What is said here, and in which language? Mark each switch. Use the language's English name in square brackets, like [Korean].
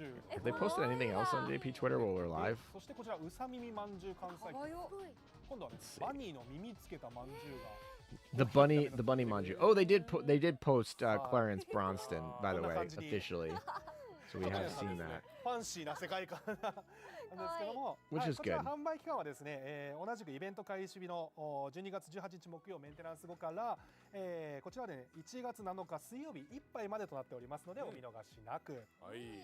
[English] Have they posted anything else on JP Twitter while we're live? [Japanese] そしてこちらウサミミまんじゅう関西機。今度はねバニーの耳つけたまんじゅうが。 [English] The bunny manju. Oh, they did post Clarence Bronston, by the way, officially. So we have seen that. [Japanese] ファンシーな世界観なんですけども、 [English] Which is [Japanese] こちら [English] good. [Japanese] 販売期間はですね、同じくイベント開始日の12月18日木曜メンテナンス後から、こちらで、ね、1月7日水曜日いっぱいまでとなっておりますので、お見逃しなく。はい。